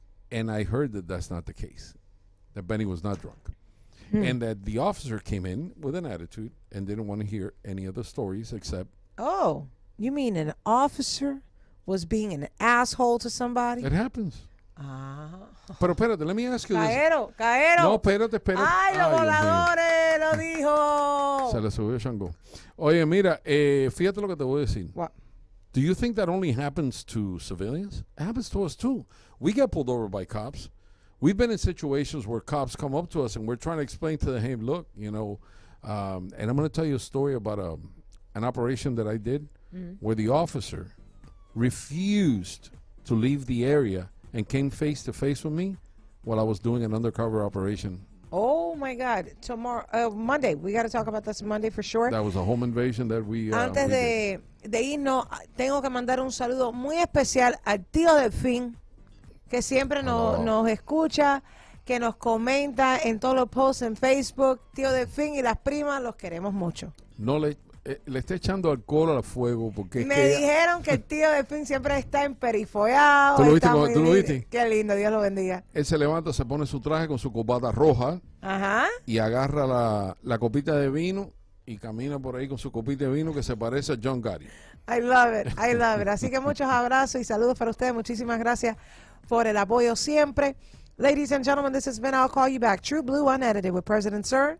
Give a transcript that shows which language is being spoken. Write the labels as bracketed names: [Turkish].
[English] And I heard that that's not the case, that Benny was not drunk. And that the officer came in with an attitude and didn't want to hear any other stories except. Oh, you mean an officer was being an asshole to somebody? It happens. Ah. [Spanish] Pero espérate, [English] let me ask you this. Caero. [Spanish] No, espérate. Ay, los voladores, lo dijo. Se le subió Shango. Oye, mira, fíjate lo que te voy a decir. [English] What? Do you think that only happens to civilians? It happens to us too. We get pulled over by cops. We've been in situations where cops come up to us and we're trying to explain to them, hey, look, you know, and I'm going to tell you a story about an operation that I did where the officer refused to leave the area and came face to face with me while I was doing an undercover operation. Oh my God! Tomorrow, Monday. We got to talk about this Monday for sure. That was a home invasion that we. [Spanish] Antes de irnos, tengo que mandar un saludo muy especial al tío Delfín, que siempre nos escucha, que nos comenta en todos los posts en Facebook. Tío Delfín y las primas los queremos mucho. No le está echando alcohol al fuego porque me dijeron que el tío Delfín siempre está emperifollado. ¿Tú lo viste? Qué lindo, Dios lo bendiga. Él se levanta, se pone su traje con su corbata roja. Ajá. Y agarra la copita de vino y camina por ahí con su copita de vino que se parece a John Gotti. [English] I love it. [Spanish] Así que muchos abrazos y saludos para ustedes. Muchísimas gracias por el apoyo siempre. [English] Ladies and gentlemen, this has been I'll Call You Back, True Blue Unedited with President Sir